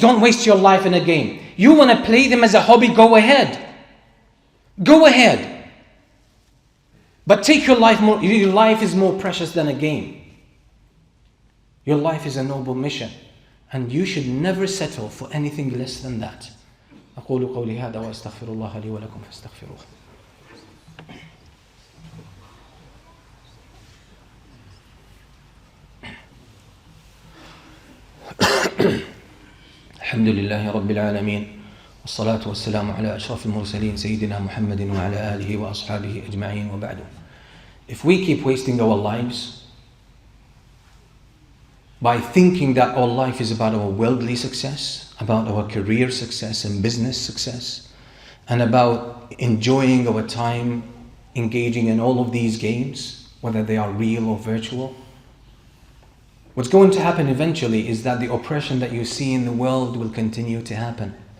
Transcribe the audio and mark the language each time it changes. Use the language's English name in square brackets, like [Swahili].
[English] Don't waste your life in a game. You want to play them as a hobby, go ahead. Go ahead. But take your life more. Your life is more precious than a game. Your life is a noble mission, and you should never settle for anything less than that. [Arabic] أقول قولي هذا وأستغفر الله لي ولكم فاستغفروه. الحمد لله رب العالمين والصلاة والسلام على أشرف المرسلين سيدنا محمد وعلى آله وأصحابه أجمعين وبعد. [English] If we keep wasting our lives by thinking that our life is about our worldly success, about our career success and business success, and about enjoying our time engaging in all of these games, whether they are real or virtual, what's going to happen eventually is that the oppression that you see in the world will continue to happen.